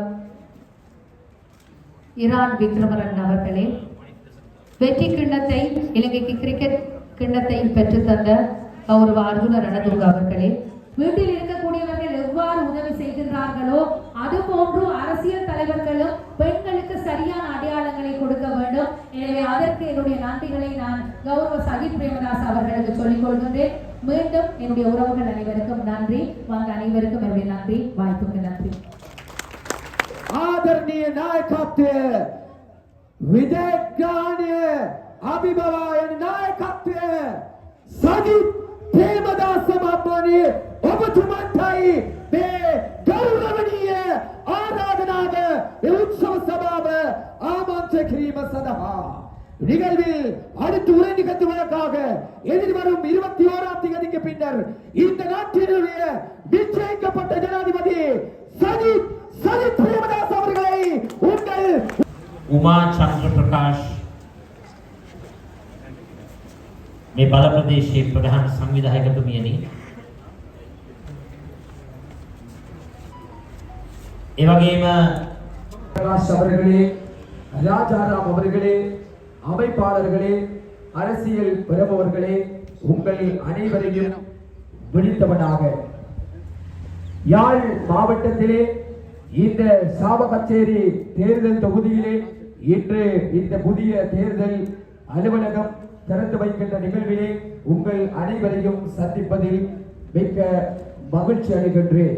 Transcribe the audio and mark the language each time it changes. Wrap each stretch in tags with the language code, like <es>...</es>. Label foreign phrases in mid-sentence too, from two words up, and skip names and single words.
<ta>இரான் விக்ரமரன் அவர்களே, வெற்றி கிண்ணத்தை இலங்கைக்கு கிரிக்கெட் கிண்ணத்தை பெற்று தந்த கௌரவ அர்ஜுன ரணதுங்க அவர்களே, வீட்டில் இருக்கக்கூடியவர்கள் எவ்வாறு உதவி செய்கின்றார்களோ அதுபோன்று அரசியல் தலைவர்களும் பெண்களுக்கு சரியான அடையாளங்களை கொடுக்க வேண்டும். எனவே அதற்கு என்னுடைய நன்றிகளை நான் கௌரவ சஜித் பிரேமதாஸ் அவர்களுக்கு சொல்லிக் கொள்கின்றேன். மீண்டும் என்னுடைய உறவுகள் அனைவருக்கும் நன்றி. வந்த அனைவருக்கும் என்னுடைய நன்றி. வாய்ப்புக்கு நன்றி.</ta> <si>ආදරණීය නායකත්වය විදේශගාමීය අභිබවායන නායකත්වය සජිත් ප්‍රේමදාස මහත්මයාණනි ඔබතුමන්ටයි මේ ගෞරවනීය ආරාධනාව මේ උත්සව සභාව ආමන්ත්‍රණය කිරීම සඳහා</si> <ta>நிகழ்வில் அடுத்து உரை நிகழ்த்துவதற்காக எதிர்வரும் 21ஆம் தேதிக்கு பின்னர் இந்த நாட்டினுடைய நிச்சயிக்கப்பட்ட ஜனாதிபதி சஜித் பிரேமதாஸ் அவர்களை உங்கள்</ta> <si>उमा चंद्र प्रकाश මේ බල ප්‍රදේශයේ ප්‍රධාන සංවිධායකතුමියනි, ඒ වගේම</si> <ta>பிரகாஷ் அவர்களே, ராஜாராம் அவர்களே, அமைப்பாளர்களே, அரசியல் பெறுபவர்களே, உங்கள் அனைவரையும் விழித்தவனாக யாழ் மாவட்டத்திலே இந்த சாவகச்சேரி தேர்தல் தொகுதியிலே இன்று இந்த புதிய தேர்தல் அலுவலகம் திறந்து வைக்கின்ற நிகழ்விலே உங்கள் அனைவரையும் சந்திப்பதில் மிக்க மகிழ்ச்சி அடைகின்றேன்.</ta>